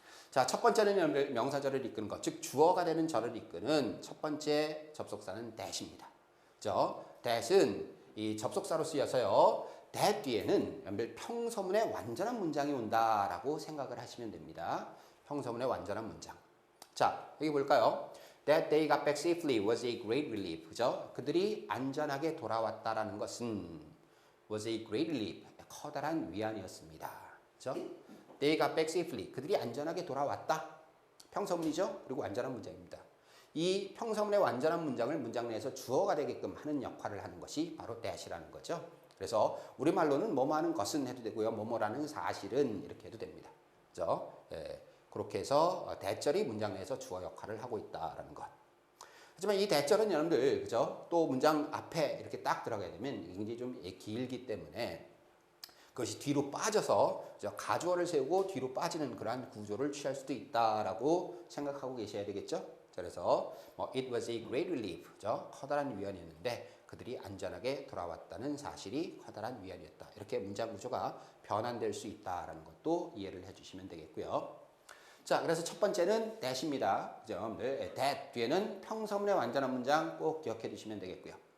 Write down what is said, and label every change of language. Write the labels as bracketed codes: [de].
[ko] 자, 첫 번째는 여러분들 명사절을 이끄는 것, 즉 주어가 되는 절을 이끄는 첫 번째 접속사는 that입니다. 그죠? that은 이 접속사로 쓰여서요. that 뒤에는 여러분들 평서문의 완전한 문장이 온다라고 생각을 하시면 됩니다. 평서문의 완전한 문장. 자, 여기 볼까요? [en] That they got back safely was a great relief. [ko] 그죠? 그들이 안전하게 돌아왔다라는 것은 [en] was a great relief. [ko] 커다란 위안이었습니다. [en] 그죠? They got back safely. [ko] 그들이 안전하게 돌아왔다. 평서문이죠? 그리고 완전한 문장입니다. 이 평서문의 완전한 문장을 문장 내에서 주어가 되게끔 하는 역할을 하는 것이 바로 that이라는 거죠. 그래서 우리말로는 뭐뭐 하는 것은 해도 되고요. 뭐뭐라는 사실은 이렇게 해도 됩니다. 그죠? 예. 그렇게 해서 that절이 문장 내에서 주어 역할을 하고 있다라는 것. 하지만 이 that절은 여러분들, 그죠? 또 문장 앞에 이렇게 딱 들어가야 되면 굉장히 좀 길기 때문에 그것이 뒤로 빠져서 가주어를 세우고 뒤로 빠지는 그러한 구조를 취할 수도 있다라고 생각하고 계셔야 되겠죠? [en] 그래서 it was a great relief, 그죠? [ko] 커다란 위안이었는데 그들이 안전하게 돌아왔다는 사실이 커다란 위안이었다. 이렇게 문장 구조가 변환될 수 있다라는 것도 이해를 해주시면 되겠고요. 자, 그래서 첫 번째는 that입니다. 그죠? that 뒤에는 평서문의 완전한 문장 꼭 기억해 두시면 되겠고요.